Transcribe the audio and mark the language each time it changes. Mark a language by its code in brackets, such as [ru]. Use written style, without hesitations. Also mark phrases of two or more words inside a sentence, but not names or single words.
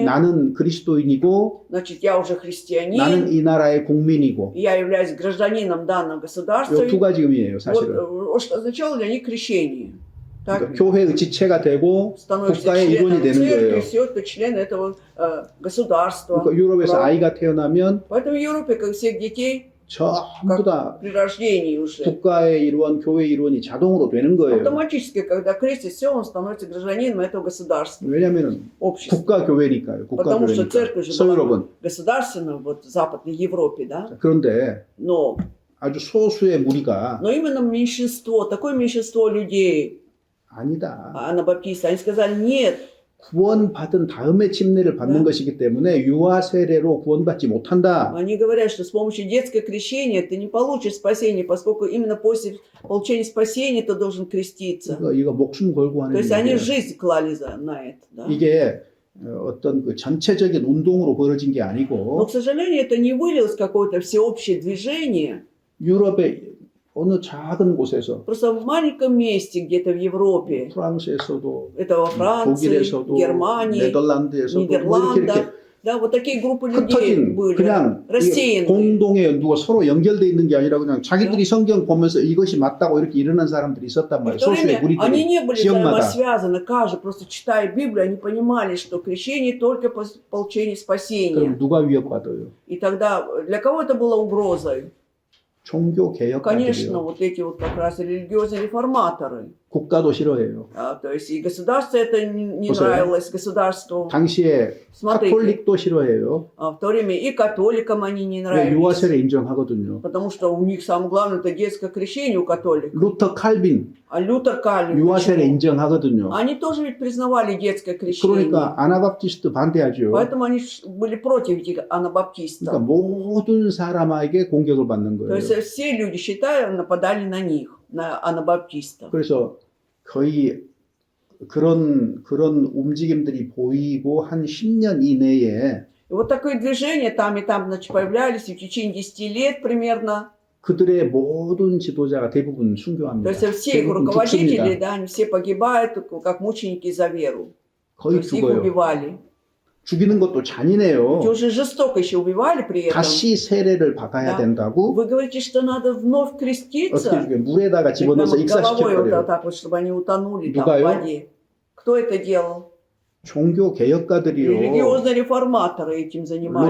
[ko] 나는 그리스도인이고 [ru] значит, я уже христианин, [ko] 나는 이 나라의 국민이고 [ru] я являюсь гражданином данного государства. [ko] 이 두 가지 의미예요, [ru] Вот [ko] 사실은. [ru] что означало для них крещение. Так, [ko] 그러니까 교회의 지체가 되고 [ru] становишься [ko] 국가의 일원이 [ru] членом [ko] 되는 [ru] церкви, [ko] 거예요. [ru] все, ты член этого государства. [ko] 그러니까 유럽에서 [ru] Правда. [ko] 아이가 태어나면 [ru] Поэтому в Европе, как всех детей, [ko] 전부 다 [ru] при рождении уже, [ko] 국가의 일원, 교회 일원이 자동으로 되는 거예요. [ru] автоматически, когда крестится, все, он становится гражданином этого государства, [ko] 왜냐하면 [ru] общества. [ko] 국가 교회니까요. 국가 [ru] Потому что [ko] 교회니까. [ru] церковь же [ko] 서유럽은. [ru] была государственная, вот в Западной Европе, да, [ko] 그런데 [ru] но [ko] 아주 소수의 무리가 [ru] именно меньшинство, такое меньшинство людей, [ko] 아니다. [ru] анабаптисты, они сказали, нет, [ko] 구원받은 다음에 침례를 받는 네. 것이기 때문에 유아 세례로 구원받지 못한다. [ru] они говорят, что с помощью детского крещения ты не получишь спасение, поскольку именно после получения спасения ты должен креститься. [ko] 그러니까 이거 목숨 걸고 [ru] То [ko] 하는 [ru] есть они [ko] 일이에요. [ru] жизнь клали на это. Да? [ko] 이게 어떤 그 전체적인 운동으로 벌어진 게 [ru] Но, [ko] 아니고 [ru] к сожалению, это не вылилось в какое-то всеобщее движение. [ko] 유럽의 어느 작은 곳에서 [ru] Просто в маленьком месте, где-то в Европе, [ko] 프랑스에서도 [ru] это во Франции, [ko] 독일에서도 [ru] Германии, [ko] 네덜란드에서도 뭐 이렇게 [ru] Нидерландах, да, вот такие группы людей [ko] 흩어진 [ru] были, [ko] 그냥 이게 [ru] рассеянные. [ko] 공동의 누가 서로 연결돼 있는 게 아니라 그냥 자기들이 성경 보면서 이것이 맞다고 이렇게 일어난 사람들이 있었단 [ru] И [ko] 말이에요. [ru] в то [ko] 소수의 [ru] время они [ko] 무리들이 [ru] не были [ko] 지역마다. [ru] взаимосвязаны, каждый просто читая Библию, они понимали, что крещение только по получению спасения. [ko] 그럼 누가 위협받아요? [ru] И тогда для кого это было угрозой? [ko] 종교 [ru] Конечно, [ko] 개혁가들이요. [ru] вот эти вот как раз религиозные реформаторы. [ko] 국가도 싫어해요. [ru] То есть и государство это не [ko] 보세요. [ru] нравилось, государству. [ko] 당시에 [ru] Смотрите, [ko] 카톨릭도 싫어해요. [ru] в то время и католикам они не [ko] 왜 [ru] нравились. [ko] 유아세례 인정하거든요. [ru] Потому что у них самое главное это детское крещение у католиков. [ko] 루터 칼빈 [ru] А Лютер Кальвин, [ko] 유아세례 [ru] почему? [ko] 인정하거든요. [ru] Они тоже ведь признавали детское крещение. [ko] 그러니까 아나바프티스트 반대하죠. [ru] Поэтому они были против этих анабаптистов. [ko] 그러니까 모든 사람에게 공격을 받는 [ru] То [ko] 거예요. [ru] есть все люди, считаю, нападали на них, на анабаптистов. [ko] 그래서 거의 그런 움직임들이 보이고 한 10년 이내에 [ru] И вот такое движение там и там, значит, появлялись, и в течение 10 лет примерно. [ko] 그들의 모든 지도자가 대부분 [ru] То [ko] 순교합니다. [ru] есть все их [ko] 대부분 [ru] руководители, [ko] 죽습니다. [ru] да, они все погибают, как мученики за веру. То [ko] 거의 [ru] есть их [ko] 죽어요. [ru] убивали. [ko] 죽이는 것도 잔인해요. [ru] И уже жестоко еще убивали при этом. [ko] 다시 세례를 받아야 [ru] Да. [ko] 된다고 [ru] Вы говорите, что надо вновь [ko] 어떻게 [ru] креститься? [ko] 죽여요? 물에다가 [ru] Прямо [ko] 집어넣어서 [ru] головой вот [ko] 익사시켜버려요. [ru] так вот, чтобы они утонули там в [ko] 누가요? [ru] воде. Кто это делал? [ko] 종교 개혁가들이요. [ru] Религиозные реформаторы этим занимались.